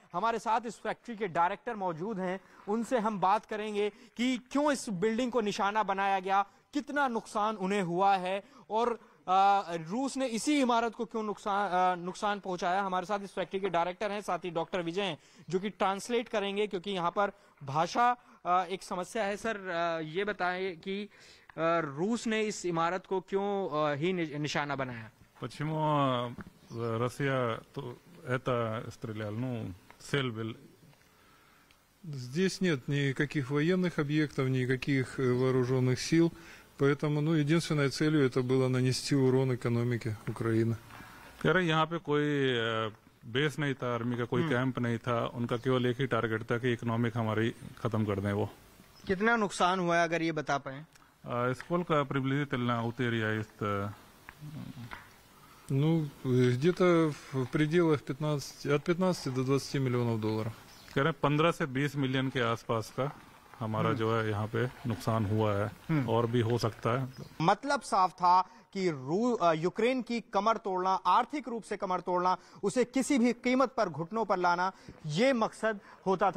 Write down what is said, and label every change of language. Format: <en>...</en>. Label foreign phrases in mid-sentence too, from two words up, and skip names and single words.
<hi>हमारे साथ इस फैक्ट्री के डायरेक्टर मौजूद हैं, उनसे हम बात करेंगे कि क्यों इस बिल्डिंग को निशाना बनाया गया, कितना नुकसान उन्हें हुआ है और रूस ने इसी इमारत को क्यों नुकसान पहुंचाया। हमारे साथ इस फैक्ट्री के डायरेक्टर हैं, साथ ही डॉक्टर विजय हैं जो कि ट्रांसलेट करेंगे क्योंकि यहाँ पर भाषा एक समस्या है। सर ये बताएं कि रूस ने इस इमारत को क्यों ही निशाना बनाया?</hi> <ru>Почему Россия это стрелял? Цель был. Здесь нет никаких военных объектов, никаких вооруженных сил. Поэтому, единственной целью это было нанести урон экономике Украины.</ru> <hi>यहाँ पे कोई बेस नहीं था, आर्मी का कोई कैंप नहीं था, उनका केवल एक ही टारगेट था कि इकोनॉमिक हमारी खत्म कर दें। वो कितना नुकसान हुआ है अगर ये बता पाए?</hi> <ru>Сколько приблизительно утеря есть? Где-то в пределах от 15 до 20 миллионов долларов.</ru> <hi>कह रहे 15 से 20 मिलियन के आसपास का हमारा जो है यहाँ पे नुकसान हुआ है और भी हो सकता है। मतलब साफ था कि यूक्रेन की कमर तोड़ना, आर्थिक रूप से कमर तोड़ना, उसे किसी भी कीमत पर घुटनों पर लाना, ये मकसद होता था।</hi>